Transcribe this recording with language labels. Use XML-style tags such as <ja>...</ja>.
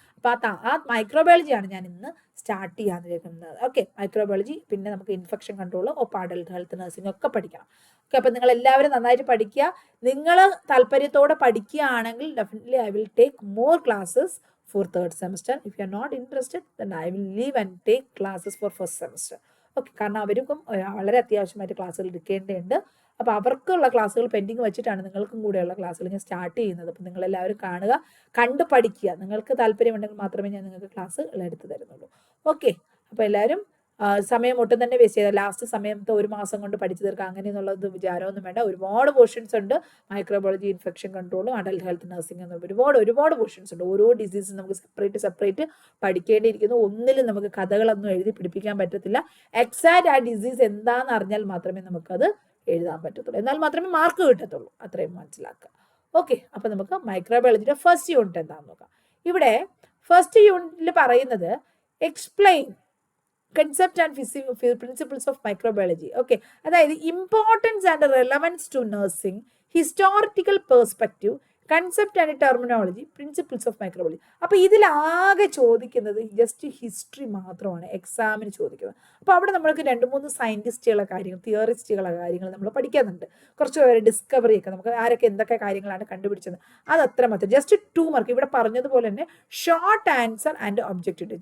<ml>അപ്പോൾ ആ മൈക്രോബയോളജിയാണ് ഞാൻ ഇന്ന് സ്റ്റാർട്ട് ചെയ്യാനിരിക്കുന്നത്. ഓക്കെ, മൈക്രോബയോളജി, പിന്നെ നമുക്ക് ഇൻഫെക്ഷൻ കൺട്രോൾ, ഒപ്പം അഡൽട്ട് ഹെൽത്ത് നഴ്സിംഗ് ഒക്കെ പഠിക്കണം. ഓക്കെ, അപ്പം നിങ്ങൾ എല്ലാവരും നന്നായിട്ട് പഠിക്കുക. നിങ്ങൾ താല്പര്യത്തോടെ പഠിക്കുകയാണെങ്കിൽ</ml> <en>Definitely I will take more classes for third semester. If you are not interested, then I will leave and take classes for first semester.</en> <ml>Okay, കാരണം അവർക്കും വളരെ അത്യാവശ്യമായിട്ട് ക്ലാസ്സുകൾ എടുക്കേണ്ടതുണ്ട്. അപ്പോൾ അവർക്കുള്ള ക്ലാസ്സുകൾ പെൻഡിങ് വെച്ചിട്ടാണ് നിങ്ങൾക്കും കൂടെയുള്ള ക്ലാസ്സുകൾ ഞാൻ സ്റ്റാർട്ട് ചെയ്യുന്നത്. അപ്പോൾ നിങ്ങളെല്ലാവരും കാണുക, കണ്ട് പഠിക്കുക. നിങ്ങൾക്ക് താല്പര്യമുണ്ടെങ്കിൽ മാത്രമേ ഞാൻ നിങ്ങൾക്ക് ക്ലാസ്സുകൾ എടുത്തു തരുന്നുള്ളൂ. ഓക്കെ, അപ്പോൾ എല്ലാവരും സമയം ഒട്ടും തന്നെ വേസ്റ്റ് ചെയ്താൽ ലാസ്റ്റ് സമയത്ത് ഒരു മാസം കൊണ്ട് പഠിച്ചു തീർക്കുക അങ്ങനെയെന്നുള്ളത് വിചാരമൊന്നും വേണ്ട. ഒരുപാട് പോർഷൻസ് ഉണ്ട്. Microbiology, infection കൺട്രോളും adult health nursing എന്നുള്ള ഒരുപാട് പോർഷൻസ് ഉണ്ട്. ഓരോ ഡിസീസും നമുക്ക് സെപ്പറേറ്റ് പഠിക്കേണ്ടിയിരിക്കുന്നു. ഒന്നിലും നമുക്ക് കഥകളൊന്നും എഴുതി പിടിപ്പിക്കാൻ പറ്റത്തില്ല. എക്സാക്റ്റ് ആ ഡിസീസ് എന്താണെന്ന് അറിഞ്ഞാൽ മാത്രമേ നമുക്കത് എഴുതാൻ പറ്റത്തുള്ളൂ. എന്നാൽ മാത്രമേ മാർക്ക് കിട്ടത്തുള്ളൂ. അത്രയും മനസ്സിലാക്കുക. ഓക്കെ, അപ്പോൾ നമുക്ക് മൈക്രോബയോളജിയുടെ ഫസ്റ്റ് യൂണിറ്റ് എന്താണെന്ന് നോക്കാം. ഇവിടെ ഫസ്റ്റ് യൂണിറ്റിൽ പറയുന്നത്</ml> <en>Explain concept and principles of microbiology. Okay,</en> <ml>അതായത്</ml> <en>importance and relevance to nursing, historical perspective, concept and terminology, principles of microbiology.</en> <ml>അപ്പോൾ ഇതിലാകെ ചോദിക്കുന്നത് ജസ്റ്റ് ഹിസ്റ്ററി മാത്രമാണ് എക്സാമിന് ചോദിക്കുന്നത്. അപ്പോൾ അവിടെ നമ്മൾക്ക് 2-3 സയൻറ്റിസ്റ്റുകളെ കാര്യങ്ങൾ, തിയറിസ്റ്റുകളെ കാര്യങ്ങൾ നമ്മൾ പഠിക്കുന്നുണ്ട്. കുറച്ച് പേര് ഡിസ്കവറി ഒക്കെ നമുക്ക് ആരൊക്കെ എന്തൊക്കെ കാര്യങ്ങളാണ് കണ്ടുപിടിച്ചത് അതത്ര മാത്രം. ജസ്റ്റ് 2 മാർക്ക് ഇവിടെ പറഞ്ഞതുപോലെ തന്നെ</ml> <en>Short answer and objective.</en>